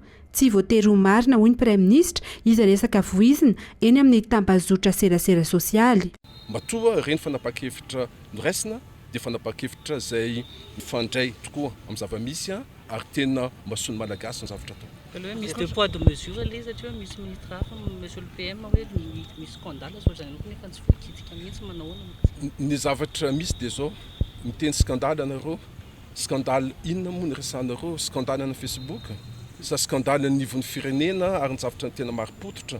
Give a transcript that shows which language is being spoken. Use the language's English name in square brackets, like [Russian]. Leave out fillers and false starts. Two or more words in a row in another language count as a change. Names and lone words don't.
[Malagasy] Tsy voatery ho marina hoy ny praiminisitra izy resaka voizina eny amin'ny tambazotra serasera sosialy. Matoa reny fanapahan-kevitra noraisina dia fanapahan-kevitra izay mifandray tokoa amin'ny zava-misy ary tena masony malagasy ny zavatra atao. Misy [French] deux poids deux mesures [Malagasy] ilay satria misy ministre hafa [French] monsieur le PM [Malagasy] hoe misy scandale so zany lokony efa tsy voakitika mihitsy manao ahoana. Ny zavatra misy dia zao miteny scandale anareo, scandale inona moa ny resanareo, scandale ana Facebook sa scandale nivon'ny firenena ary ny zavatra tena maripototra.